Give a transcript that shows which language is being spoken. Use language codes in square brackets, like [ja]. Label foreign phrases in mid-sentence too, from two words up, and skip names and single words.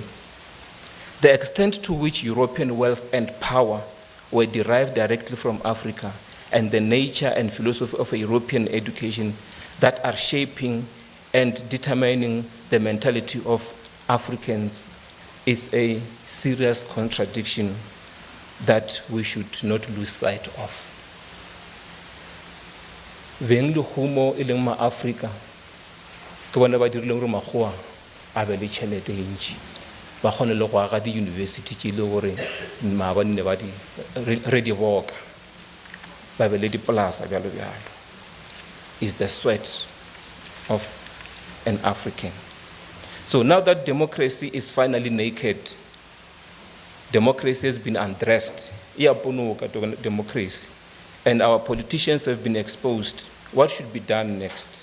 [en] The extent to which European wealth and power were derived directly from Africa and the nature and philosophy of a European education that are shaping and determining the mentality of Africans is a serious contradiction that we should not lose sight of. [nso] Beng le humo e leng ma-Africa ke bona ba dirileng gore makgowa a be le tšhelete e ntši ba kgone le go aga di-university tše le gore maabane ba re di boka ba be le dipolasa bjalo bjalo [en] is the sweat of an African. So now that democracy is finally naked, democracy has been undressed, democracy, and our politicians have been exposed, what should be done next?